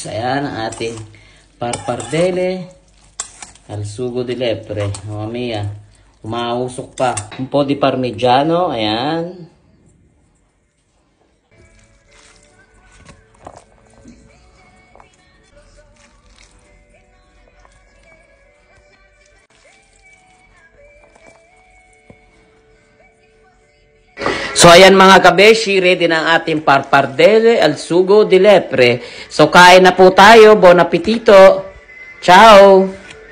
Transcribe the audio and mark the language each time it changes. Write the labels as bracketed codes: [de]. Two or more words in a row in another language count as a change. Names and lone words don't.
[tl] Ayan ang ating [it] pappardelle al sugo di lepre. Mamma mia, [tl] umausok pa. [it] Un po di parmigiano. [tl] Ayan. So ayan mga kabeshi, ready na ang ating [it] pappardelle al sugo di lepre. [tl] So kain na po tayo. [it] Buon appetito. Ciao!